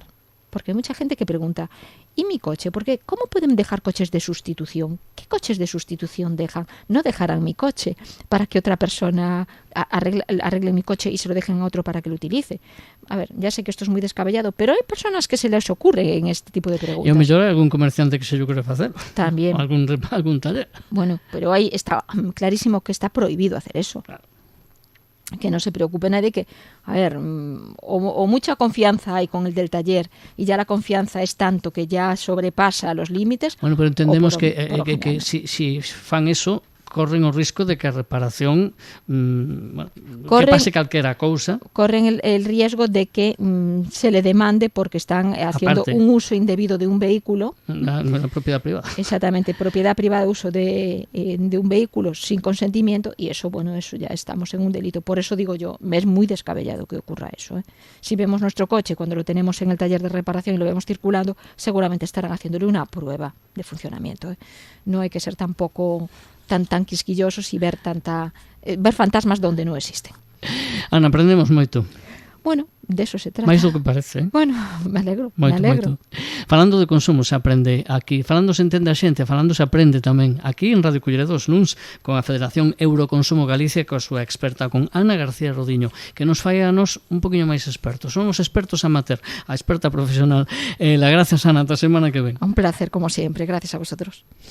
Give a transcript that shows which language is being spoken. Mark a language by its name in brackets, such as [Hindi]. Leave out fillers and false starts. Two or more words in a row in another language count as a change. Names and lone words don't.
[Spanish] Porque hay mucha gente que pregunta, ¿y mi coche? Porque ¿cómo pueden dejar coches de sustitución? ¿Qué coches de sustitución dejan? No dejarán mi coche para que otra persona arregle mi coche y se lo dejen a otro para que lo utilice. A ver, ya sé que esto es muy descabellado, pero hay personas que se les ocurre en este tipo de preguntas. [Galician] E ao mellor hai algún comerciante que se lle ocurre facer. [Spanish] También. Algún taller. Bueno, pero ahí está clarísimo que está prohibido hacer eso. Claro. Que no se preocupe nadie, que, a ver, o mucha confianza hay con el del taller y ya la confianza es tanto que ya sobrepasa los límites. [Galician] Bueno, pero entendemos que si fan eso, corren o risco de que a reparación que pase calquera cousa. [Spanish] Corren el riesgo de que se le demande porque están haciendo un uso indebido de un vehículo. La propiedad privada. Exactamente, propiedad privada, uso de un vehículo sin consentimiento, y eso, bueno, eso ya estamos en un delito. Por eso digo yo, es muy descabellado que ocurra eso. Si vemos nuestro coche cuando lo tenemos en el taller de reparación y lo vemos circulando, seguramente estarán haciéndole una prueba de funcionamiento. No hay que ser tampoco tan quisquillosos y ver fantasmas donde no existen. [Galician] Ana, aprendemos moito. [Spanish] Bueno, de eso se trata. [Galician] Mais do que parece, [Spanish] Bueno, me alegro. [Galician] Moito. Falando de consumo se aprende aquí, falando se entende a xente, falando se aprende tamén aquí en Radio Cullera dos Luns con a Federación Euroconsumo Galicia, coa súa experta, con Ana García Rodiño, que nos fai a nos un poquinho máis expertos. Somos expertos amateur, a experta profesional. Gracias, Ana, ata semana que ven. [Spanish] Un placer, como siempre. Gracias a vosotros.